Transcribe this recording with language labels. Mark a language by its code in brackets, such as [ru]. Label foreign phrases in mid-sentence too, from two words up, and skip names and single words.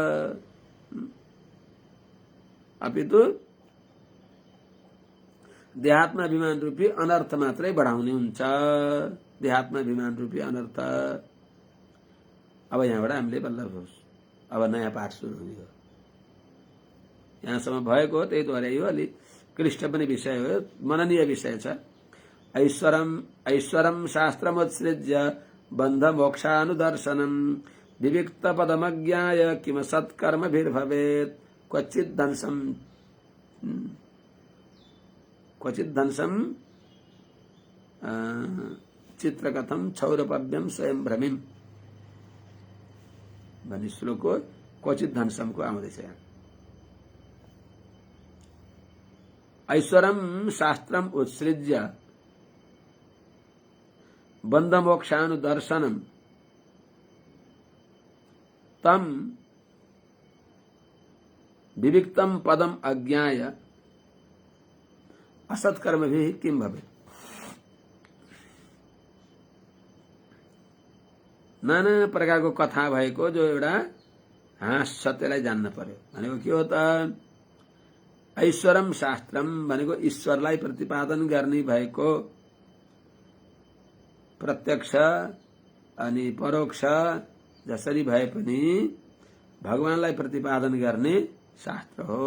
[ne] अपितु देहात्माभिमान रूपी अनर्थ मात्रै बढाउने हुन्छ। देहात्माभिमान रूपी अनर्थ। अब यहाँबाट हामीले बल्ल अब नयाँ पाठ सुरु हुने हो। यहाँसम्म भएको हो, त्यही द्वारा यो अलि क्लिष्ट पनि विषय हो, मननीय विषय छ। [sa] ऐश्वरम शास्त्रमुत्सृज्य बन्ध मोक्षानुदर्शनम विविक्त पदमज्ञाय किम सत्कर्मभिर्भवेत् क्वचित् धनसम चित्रकथम क्षौरपव्यम स्वयं भ्रमिम [ne] भन्ने श्लोक हो। क्वचित् धनसमको आउँदैछ यहाँ। [sa] ऐश्वरम शास्त्रम उत्सृज्य बन्ध मोक्षानुदर्शनम तम विविक्तम पदम अज्ञाय असत्कर्मभिः किम भवेत्। [ne] नाना प्रकारको कथा भएको जो एउटा सत्यलाई जान्न पर्यो। भनेको के हो त? [sa] ऐश्वरम शास्त्रम [ne] भनेको ईश्वरलाई प्रतिपादन गर्ने भएको, प्रत्यक्ष अनि परोक्ष जसरी भए पनि भगवानलाई प्रतिपादन गर्ने शास्त्र हो।